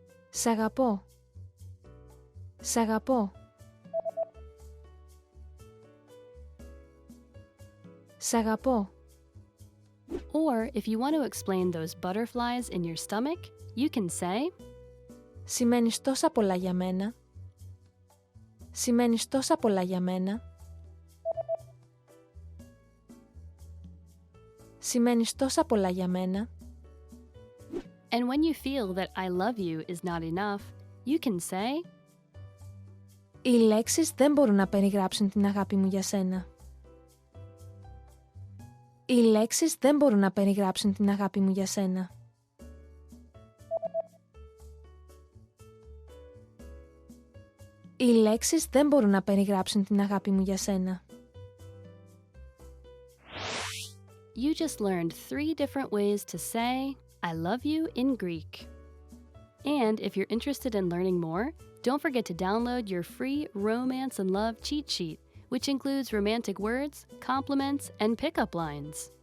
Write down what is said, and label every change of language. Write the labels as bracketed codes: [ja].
[el] Σ' αγαπώ. Σ' αγαπώ. Σ' αγαπώ. [en] Or if you want to explain those butterflies in your stomach, you can say [el] Σημαίνεις τόσα πολλά για μένα. Σημαίνεις τόσα πολλά για μένα. Σημαίνεις τόσα πολλά για μένα. [en] And when you feel that I love you is not enough, you can say [el] Οι λέξεις δεν μπορούν να περιγράψουν την αγάπη μου για σένα. Οι λέξεις δεν μπορούν να περιγράψουν την αγάπη μου για σένα. Οι λέξεις δεν μπορούν να περιγράψουν την αγάπη μου για σένα. [en] You just learned 3 different ways to say I love you in Greek. And if you're interested in learning more, don't forget to download your free Romance and Love cheat sheet, which includes romantic words, compliments, and pickup lines.